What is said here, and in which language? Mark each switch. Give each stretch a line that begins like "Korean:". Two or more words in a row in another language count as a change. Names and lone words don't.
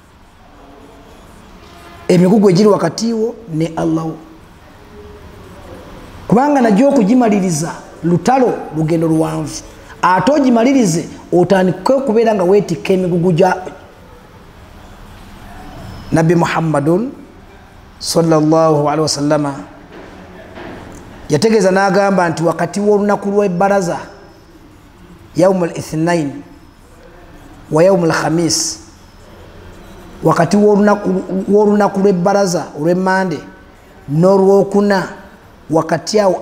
Ganda: emigugu egiri wakati wo ne Allah wo kubanga najjo okugimaliriza lutalo lugendo luwanvu ate ogimalirize otandike okubeera nga weetikka emigugu gya Nabbi Muhammadun
Arabic: صلى الله عليه وسلم
Ganda: yategeeza n'agamba nti wakati w'olunaku lw'ebbaraza
Arabic: يوم الاثنين ويوم الخميس
Ganda: wakati w'olunaku lw'ebbaraza olw'emmande n'olwokuna wakati awo